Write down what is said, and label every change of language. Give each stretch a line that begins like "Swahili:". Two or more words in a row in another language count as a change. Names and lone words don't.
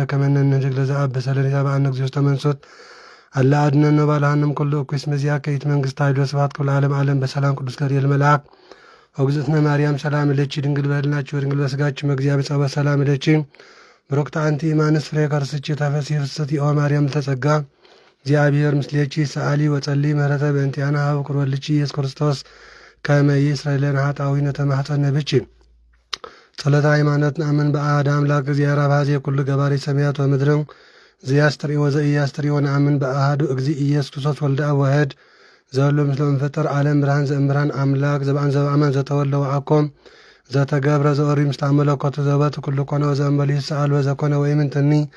Geez: ከመ ንሕነኒ ለዘአብእ ሰለነ ኢታብአነ እግዚኦ ውስተ መንሱት አላ አድኅነነ ወባልሐነም ኩሉ እኩይ እስመ ዚአከ ይእቲ መንግሥት ኃይል ወስብሐት ለዓለመ ዓለም በሰላም ቅዱስ ገብርኤል መልአክ ወግዝእትነ ማርያም ሰላም ለኪ ድንግል በሕሊናኪ ወድንግል በሥጋኪ እግዚአብሔር ጸባኦት ሰላም ለኪ ብሩክት አንቲ እማንስ ፍሬ ከርስኪ ተፈሥሒ ፍስሕት ኦ ማርያም ተጸጋ እግዚአብሔር ምስሌኪ ሰአሊ ወጸሊ ምህረተ በእንቲአነ ሀበ ኩርወልኪ ኢየሱስ ክርስቶስ ከመ ይስረይ ለነ ኃጣውኢነ ተማኅፀነ ብኪ ጸሎተ ሃይማኖት ነአምን በአሐደ አምላክ እግዚአብሔር አብ ኀዜ ኩሉ ገባሬ ሰማያት ወምድር ዘያስተርእዮ ወዘኢያስተርእዮ ነአምን በአሐዱ እግዚእ ኢየሱስ ክርስቶስ ወልደ አብ ዋሕድ ዘሎ ምስለ መንፈጠር ዓለም ብርሃን ዘእምብርሃን አምላክ ዘበአን ዘበአማን ዘተወልደ ወአኮም ዘተገብረ ዘኦሪ ምስለ መለኮቱ ዘበቱ ኩሉ ኮነ ወዘእንበለ ይስአል ወዘኮነ ወኢምንትኒ